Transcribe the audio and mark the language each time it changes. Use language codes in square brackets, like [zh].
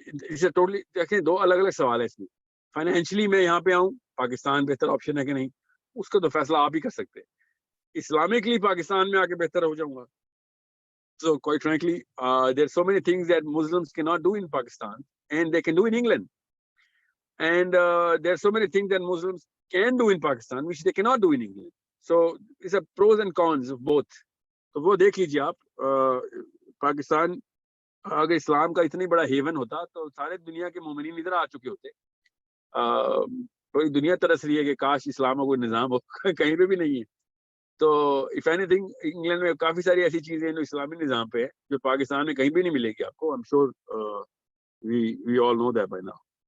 [ur] اسے ٹوٹلی دیکھیں دو الگ الگ سوال ہے اس میں. فائنینشلی میں یہاں پہ آؤں پاکستان بہتر آپشن ہے کہ نہیں اس کا تو فیصلہ آپ ہی کر سکتے ہیں. اسلامکلی پاکستان میں آ کے بہتر ہو جاؤں گا. [en] So quite frankly, there are so many things that Muslims cannot do in Pakistan and they can do in England. And there are so many things that Muslims can do in Pakistan which they cannot do in England. So it's a pros and cons of both. [ur] تو وہ دیکھ لیجیے آپ. پاکستان اگر اسلام کا اتنی بڑا heaven ہوتا تو سارے دنیا کے مومنین ادھر آ چکے ہوتے. پوری دنیا ترس رہی ہے کہ کاش اسلام کا کوئی نظام ہو, کہیں پہ بھی نہیں ہے. تو [en] if anything [ur] انگلینڈ میں کافی ساری ایسی چیزیں ہیں جو اسلامی نظام پہ ہے جو پاکستان میں کہیں بھی نہیں ملے گی آپ کو. [en] I'm sure we all know that by now.